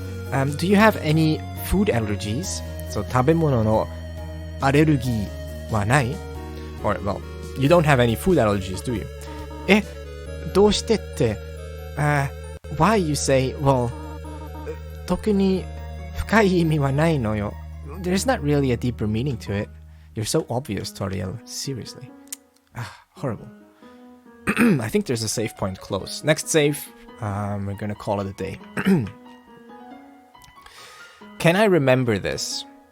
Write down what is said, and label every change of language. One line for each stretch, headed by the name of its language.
English: Do you have any food allergies?
Japanese: So, 食べ物のアレルギーはない?
English: Or, well, you don't have any food allergies, do you?
Japanese: どうしてって、
English: why you say, well,
Japanese: 特に深い意味はないのよ.
English: There's not really a deeper meaning to it. You're so obvious, Toriel. Seriously. Horrible. I think there's a save point close. Next save, we're gonna call it a day. Can I remember this?